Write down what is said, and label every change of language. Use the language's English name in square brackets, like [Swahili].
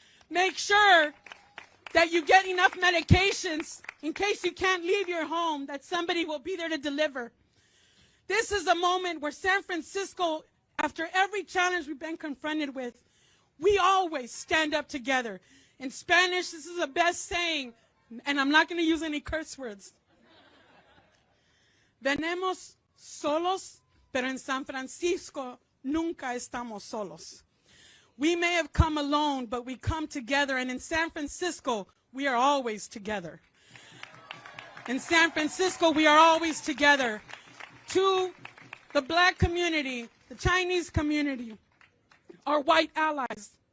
[English] Make sure that you get enough medications in case you can't leave your home, that somebody will be there to deliver. This is a moment where San Francisco, after every challenge we've been confronted with, we always stand up together. In Spanish, this is the best saying, and I'm not going to use any curse words. [Spanish] Venimos solos, pero en San Francisco nunca estamos solos. [English] We may have come alone, but we come together, and in San Francisco, we are always together. In San Francisco, we are always together. To the black community, the Chinese community, our white allies,